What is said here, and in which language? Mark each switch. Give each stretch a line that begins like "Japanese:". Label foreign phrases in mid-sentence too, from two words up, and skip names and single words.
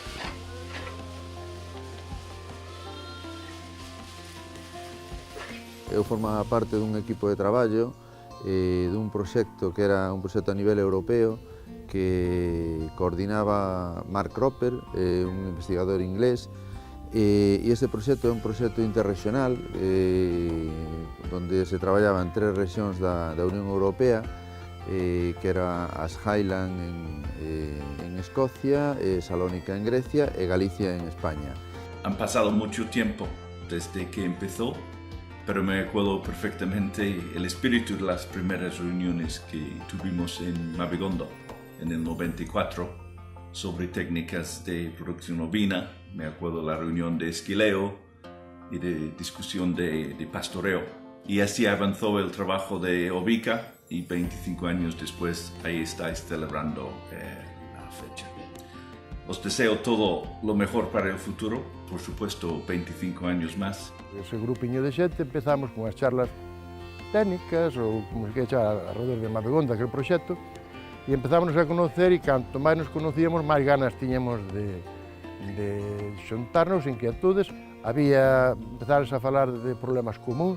Galician: Eu formaba parte dun equipo de traballo dun proxecto que era un proxecto a nivel europeo que coordinaba Mark Roper, un investigador inglés, e este proxecto é un proxecto interregional onde se traballaba en 3 rexións da Unión Europea, que era as Highland en Escocia, Salónica en Grecia e Galicia en España.
Spanish: Han pasado mucho tiempo desde que empezó, pero me acuerdo perfectamente el espíritu de las primeras reuniones que tuvimos en Mavigondo en el 94 sobre técnicas de producción ovina. Me acuerdo la reunión de esquileo y de discusión de pastoreo. Y así avanzó el trabajo de Ovica y 25 años después ahí estáis celebrando la fecha. Os deseo todo lo mejor para el futuro, por supuesto 25 años más.
Galician: Ese grupiño de xente empezamos con as charlas técnicas ou como se queira chamar alrededor de Mavigonda, aquele proxecto, e empezámonos a conocer e canto máis nos conocíamos, máis ganas tiñamos de xuntarnos, inquietudes. Empezáronse a falar de problemas comuns.